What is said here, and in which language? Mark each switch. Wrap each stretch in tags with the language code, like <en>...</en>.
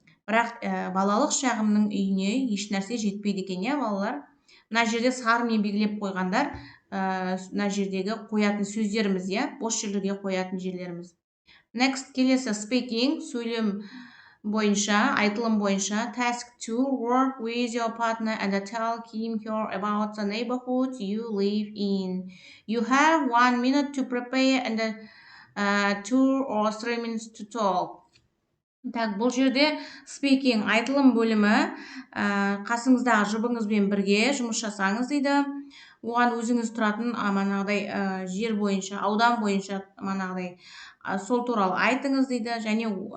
<kk>Бірақ балалық шағымның үйіне еш нәрсе жетпейді екен, я, балалар? Мына жерде сарымен белгілеп қойғандар, мына жердегі қоятын сөздеріміз, я, бос жерлерге қоятын жерлеріміз. Next, келесі speaking, сөйлем бойынша, айтылым бойынша.</kk> <en>Task 2. Work with your partner and tell him her about the neighborhood you live in. You have 1 minute to prepare and 2 or 3 minutes to talk.</en> <kk>Так, бұл жерде speaking, айтылым бөлімі, қасыңыздағы жұбыңызбен бірге жұмыс жасаңыз дейді. Оған өзіңіз тұратын жер бойынша, аудан бойынша сол туралы айтыңыз дейді. Және</kk>